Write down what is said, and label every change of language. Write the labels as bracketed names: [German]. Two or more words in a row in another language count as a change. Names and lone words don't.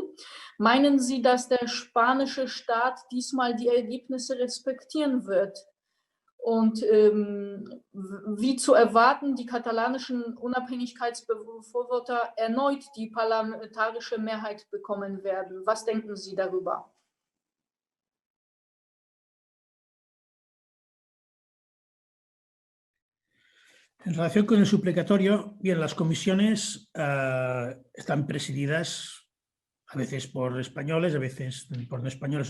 [German] Meinen Sie, dass der spanische Staat diesmal die Ergebnisse respektieren wird? Und wie zu erwarten, die katalanischen Unabhängigkeitsbefürworter erneut die parlamentarische Mehrheit bekommen werden. Was denken Sie darüber? [Spanish] En relación con el suplicatorio, bien, las comisiones están presididas a veces por españoles, a veces por no españoles.